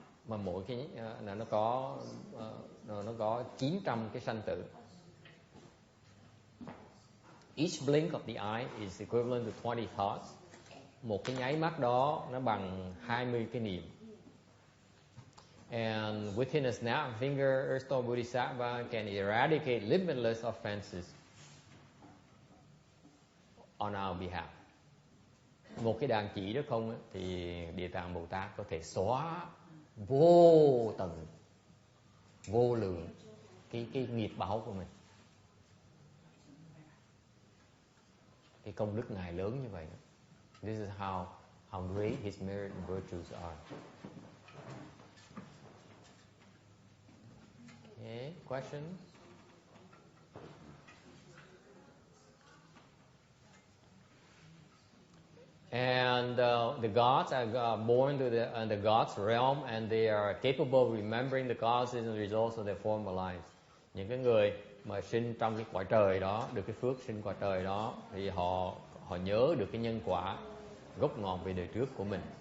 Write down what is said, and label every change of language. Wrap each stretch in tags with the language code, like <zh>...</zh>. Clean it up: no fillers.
<vi>mà mỗi cái nó có 900 cái sanh tử.</vi> <en>Each blink of the eye is equivalent to 20 thoughts.</en> <vi>Một cái nháy mắt đó nó bằng 20 cái niệm.</vi> <en>And within a snap of finger, Earth Store Bodhisattva can eradicate limitless offenses on our behalf.</en> <vi>Một cái đàn chỉ đó không thì Địa Tạng Bồ Tát có thể xóa vô tận, vô lượng cái nghiệp báo của mình. Cái công đức Ngài lớn như vậy.</vi> <en>This is how great his merit and virtues are. Okay, questions? And the gods are born to the gods' realm, and they are capable of remembering the causes and results of their former lives.</en> <vi>Những cái người mà sinh trong cái cõi trời đó, được cái phước sinh cõi trời đó, thì họ nhớ được cái nhân quả gốc ngọn về đời trước của mình.</vi>